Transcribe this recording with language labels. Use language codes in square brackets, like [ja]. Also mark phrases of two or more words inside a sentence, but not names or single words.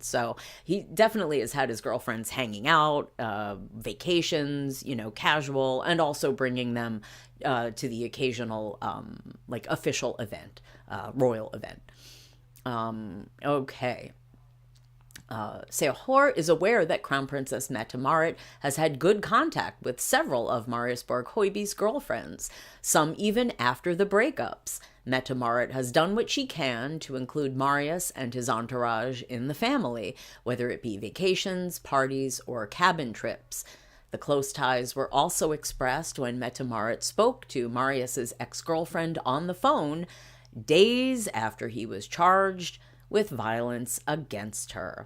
[en] So he definitely has had his girlfriends hanging out, vacations, casual, and also bringing them to the occasional like official event, royal event. Okay. Sehor is aware that Crown Princess Mette-Marit has had good contact with several of Marius Borg Hoiby's girlfriends, some even after the breakups. Mette-Marit has done what she can to include Marius and his entourage in the family, whether it be vacations, parties, or cabin trips. The close ties were also expressed when Mette-Marit spoke to Marius's ex-girlfriend on the phone days after he was charged with violence against her.